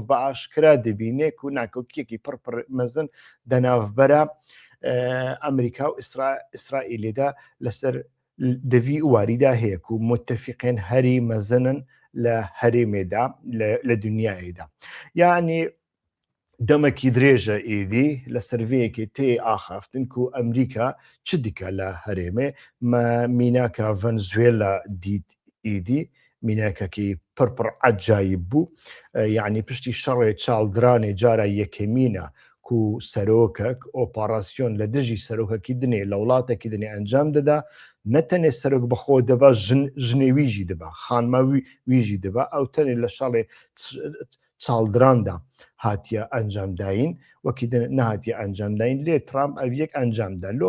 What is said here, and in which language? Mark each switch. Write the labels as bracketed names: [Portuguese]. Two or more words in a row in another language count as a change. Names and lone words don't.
[Kurdish] bi aşkira dibîne ku nakokiyekî pir mezin di navbera Emerîka û İsraîlê de li ser di vî warî de heye ku mutefîqên herî mezinin li herêmê de li dunyayê de yani demekî dirêj e êdî li ser vêyekê tê axaftin ku Emerîka çi dike li herêmê me mînaka Venezuela dît êdî میناکەکی پڕ عەجایب بوو یعنی پشتی شەڕێ چاڵدرانێ جارە یەکەمینە و سەرۆکەک ئۆپاراسیۆن لە دژی سەرۆکەکی دنێ لە وڵاتێکی دنێ ئەنجام دەدا نەتەنێ سەرۆک بەخۆ دەبا ژنێ ویژی دەبا خانما ویژی دەبا ئەو تەنێ لە شەڵێ چاڵدراندا هاتیە ئەنجامداین وەکی نهاتیە ئەنجامداین لێ ترامپ ئەو یەک ئەنجامدا لۆ